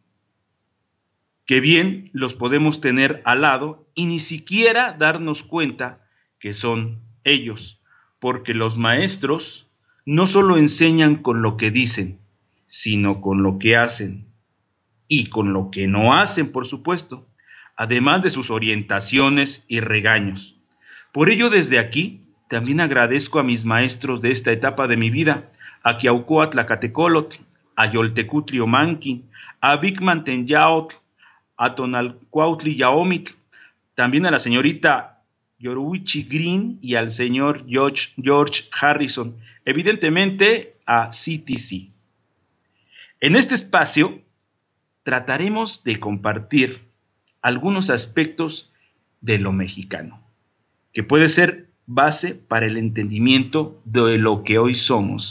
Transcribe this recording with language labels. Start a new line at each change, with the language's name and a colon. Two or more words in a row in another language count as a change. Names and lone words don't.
Spanish: Que bien los podemos tener al lado y ni siquiera darnos cuenta que son ellos, porque los maestros no solo enseñan con lo que dicen, sino con lo que hacen, y con lo que no hacen, por supuesto, además de sus orientaciones y regaños. Por ello, desde aquí, también agradezco a mis maestros de esta etapa de mi vida, a Quiauhcoatl, a Yoltecutli Omanqui, a Bigman Tenyaotl, a Tonalcuautli Yaomitl, también a la señorita Yoruichi Green y al señor George Harrison, evidentemente a CTC. En este espacio trataremos de compartir algunos aspectos de lo mexicano, que puede ser base para el entendimiento de lo que hoy somos.